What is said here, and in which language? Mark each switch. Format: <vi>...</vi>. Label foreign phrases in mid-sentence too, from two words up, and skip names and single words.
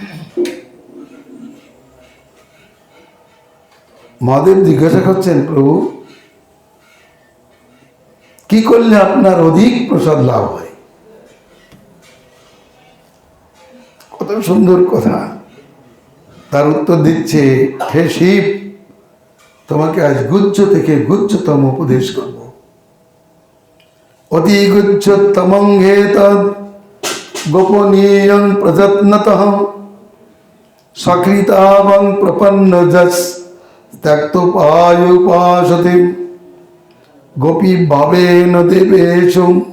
<bn>মহাদেব জিজ্ঞাসা করছেন, প্রভু কি করলে আপনার অধিক প্রসাদ লাভ হয়? কত সুন্দর কথা। তার উত্তর দিচ্ছে, হে শিব, তোমাকে আজ গুচ্ছ থেকে গুচ্ছতম উপদেশ করব।</bn> <sa>অতি গুচ্ছতমং হে তদ গোপনীয়ং প্রযত্নতঃ সকৃতাবং প্রপন্ন যস ত্যক্তোপায়ুপাসতে গোপী ভাবেন দেবেশু</sa>